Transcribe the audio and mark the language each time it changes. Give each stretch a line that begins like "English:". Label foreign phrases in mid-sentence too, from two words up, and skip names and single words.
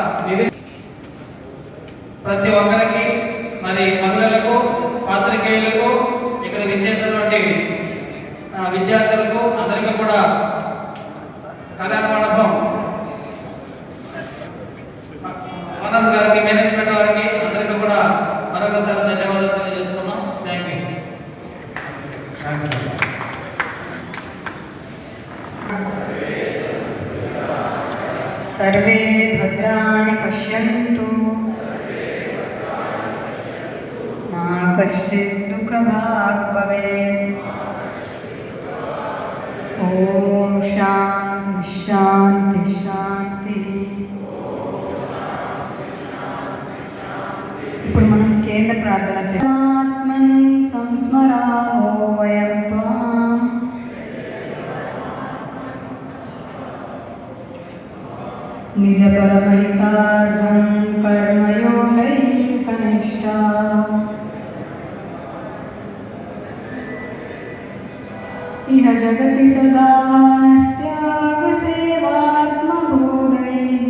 Telugu: ప్రతి ఒక్కరికి, మరి మహిళలకు, పాత్రికేయులకు, ఇక్కడ విచ్చేసినటువంటి విద్యార్థులకు అందరికీ కూడా కళ్యాణ మండపం మనస్ గారికి, మేనేజ్మెంట్ వారికి అందరికీ కూడా మరొకసారి ధన్యవాదాలు తెలియజేస్తున్నాం.
English: Thank you.
Sanskrit: सर्वे भद्राणि पश्यन्तु मा कश्चित् दुःखभाग् भवेत्। ॐ शान्ति शान्ति शान्तिः.
Telugu: ఇప్పుడు మనం కేంద్ర ప్రార్థన చేయాత్మన్
Sanskrit: సంస్మరామో వయం త్వాం నిజ పరమహితార్థం కర్మయోగైకనిష్టా ఇహ జగతి సదా నస్త్యాగ సేవాత్మబోధై